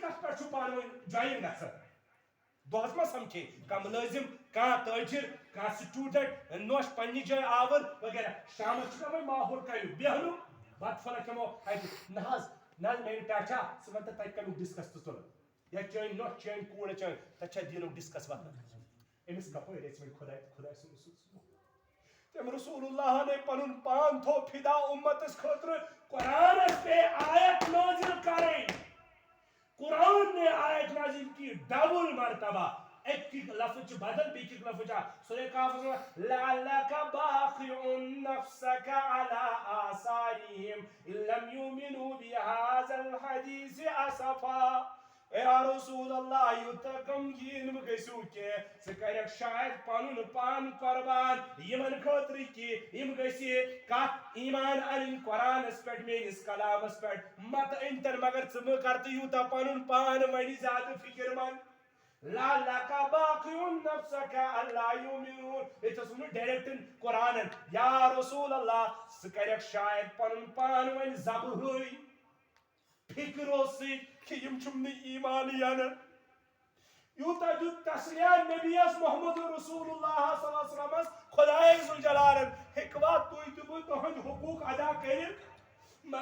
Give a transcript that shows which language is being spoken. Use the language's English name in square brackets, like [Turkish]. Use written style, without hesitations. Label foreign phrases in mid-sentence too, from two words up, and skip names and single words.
[Kashmiri] کتھ پٮ۪ٹھ چھِو پانہٕ ؤنۍ جویِن گژھان دۄہس ما سمکھے کانٛہہ مُلٲزِم کانٛہہ تٲجِر کانٛہہ سٹوٗڈنٹ نۄش پننہِ جایہِ آوُر وغیرہ شامس چھُ نا وۄنۍ ماحول کمیُک بیہنُک بتہٕ پھوٚلہ کھٮ۪مو اتہِ نہ حظ میانہِ پیچھا ژٕ وَن تہٕ تتہِ کمیُک ڈسکس تہٕ تُلہٕ یا چٲنۍ نۄش چٲنۍ کوٗر چٲنۍ تتہِ چھا دیٖنُک ڈسکس وتھان أمِس کپٲرۍ اَژِ وۄنۍ خۄداے سُنٛد رسوٗل تٔمۍ رسول اللہ نے پنُن پان تھوٚو فِدا اُمتس خٲطرٕ قرآنس پے آیت نازل کرٕنۍ [Urdu] قرآن نے آیت نازل کی ڈبل مرتبہ ایک کی لفظ بدل بیٚیہِ کی لفظ سورہ کاف [Arabic] لعلک باخع نفسک علی آثارہم ان لم یؤمنوا بہذا الحدیث اسفا [Urdu] اے رسول [Kashmiri] اللہ یوٗتاہ غمگیٖن مہٕ گٔژھِو کینٛہہ ژٕ کَرکھ شاید پنُن پان قۄربان یِمن خٲطرٕ کہِ یِم گٔژھِ کتھ ایمان انٕنۍ قرآنس پٮ۪ٹھ میٲنِس کلامس پٮ۪ٹھ متہٕ أنۍتن مگر ژٕ مہٕ کر تہٕ یوٗتاہ پنُن پان وۄنۍ زیادٕ فِکر منٛد [Arabic] لعلک باخع نفسک الا یؤمنون [Kashmiri] ییٚتہِ اوس ووٚنمُت ڈایریکٹ قرآنن یا رسول اللہ ژٕ کَرکھ شاید پنُن پان وۄنۍ ذبحٕے فِکرو سۭتۍ کہ یِم چھُم نہٕ ایمانٕے انان یوٗتاہ دیُت تسلیہ نبیس محمد رسول اللہ [Arabic] صلی اللہ علیہ وسلمس [Kashmiri] خۄداے ذوالجلالن ہیٚکوا تُہۍ تہٕ بہٕ تُہنٛدۍ حقوٗق ادا کٔرِتھ